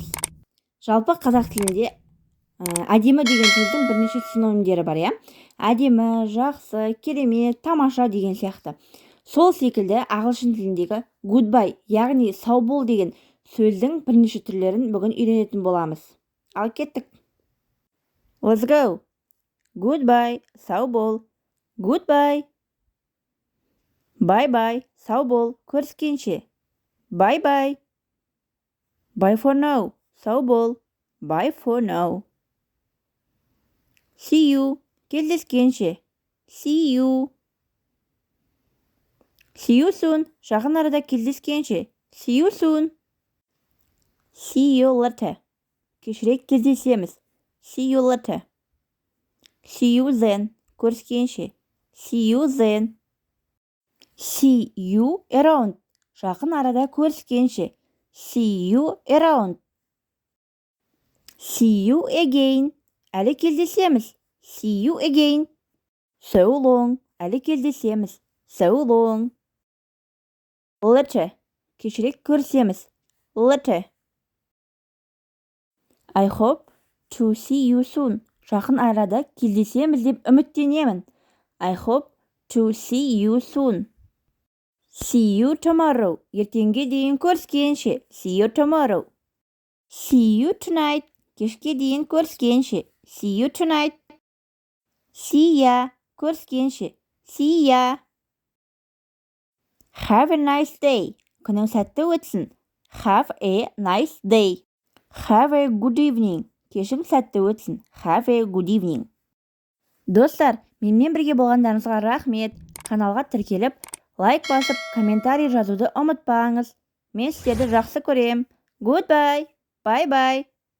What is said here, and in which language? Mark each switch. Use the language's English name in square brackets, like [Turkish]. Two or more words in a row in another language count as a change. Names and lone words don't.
[Kazakh] Жалпы қазақ тілінде әдемі деген сөздің бірнеше синонимдері бар, иә? Әдемі, жақсы, керемет, тамаша деген сияқты. Сол секілді ағылшын тіліндегі goodbye, яғни сау бол деген сөздің бірнеше түрлерін бүгін үйренетін боламыз. Ал кеттік. [English] Let's go. Goodbye, [Kazakh] сау бол. [English] Goodbye. Bye-bye, [Kazakh] сау бол. Көріскенше. [English] Bye-bye. Bye for now, [Kazakh] сау бол. [English] Bye for now. See you, кездескенше. See you. See you soon, [Kazakh] жақын арада кездескенше. [English] See you soon. See you later, [Kazakh] кешірек кездесеміз. [English] See you later. See you then, көріскенше. See you then. See you around, [Kazakh] жақын арада көріскенше. [English] See you around. See you again, [Kazakh] әлі кездесеміз. [English] See you again. So long, [Kazakh] әлі кездесеміз. [English] So long. Later, [Kazakh] кешірек көрісеміз. [English] Later. I hope to see you soon, [Kazakh] жақын арада кездесеміз деп үміттенемін. [English] I hope to see you soon. See you tomorrow, [Kazakh] ертеңге дейін көріскенше. [English] See you tomorrow. See you tonight, [Kazakh] кешке дейін көріскенше. [English] See you tonight. See ya, көріскенше. See ya. Have a nice day, [Kazakh] күнің сәтті өтсін. [English] Have a nice day. Have a good evening, [Kazakh] кешің сәтті өтсін. [English] Have a good evening. [Kazakh] Достар, менімен бірге болғандарыңызға рахмет. Каналға тіркеліп, лайк басып, комментарий жазуды ұмытпаңыз. Мен сіздерді жақсы көрем. [English] Goodbye. Bye-bye.